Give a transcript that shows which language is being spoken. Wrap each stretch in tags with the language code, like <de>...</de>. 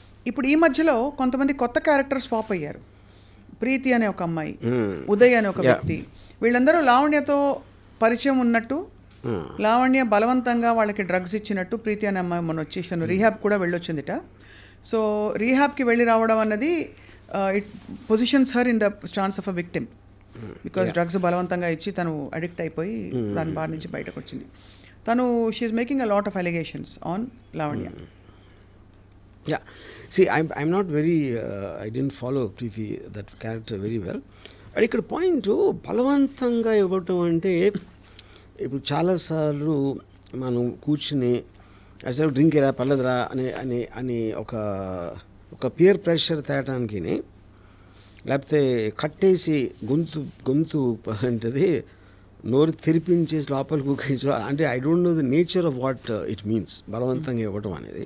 <te>ఇప్పుడు ఈ మధ్యలో కొంతమంది కొత్త క్యారెక్టర్స్ పాప్ అయ్యారు. ప్రీతి అనే ఒక అమ్మాయి, ఉదయ్ అనే ఒక వ్యక్తి, వీళ్ళందరూ లావణ్యతో పరిచయం ఉన్నట్టు, లావణ్య బలవంతంగా వాళ్ళకి డ్రగ్స్ ఇచ్చినట్టు ప్రీతి అనే అమ్మాయి మొన్న వచ్చేసాను రీహాబ్ కూడా వెళ్ళొచ్చిందిట. సో రీహాబ్కి వెళ్ళి రావడం అన్నది</te> <en>it positions her in the stance of a victim,</en> <te>because drugs బలవంతంగా ఇచ్చి తను అడిక్ట్ అయిపోయి దాని బారి నుంచి బయటకు వచ్చింది.</te> <en>తను she is making a lot of allegations on Lavanya. Yeah, see, I'm not very, I didn't follow Preeti, that character very well.</en> <te>And ఇక్కడ పాయింట్ బలవంతంగా ఇవ్వటం అంటే ఇప్పుడు చాలాసార్లు మనం కూర్చుని అసలు డ్రింక్ ఎరా పర్లేదురా అని ఒక పియర్ ప్రెషర్ తేటానికి, లేకపోతే కట్టేసి గొంతు ఏంటది నోరు తెరిపించేసి లోపలికి కూర్చో అంటే</te> <en>I don't know the nature of what it means</en> <te>బలవంతంగా ఇవ్వటం అనేది.</te>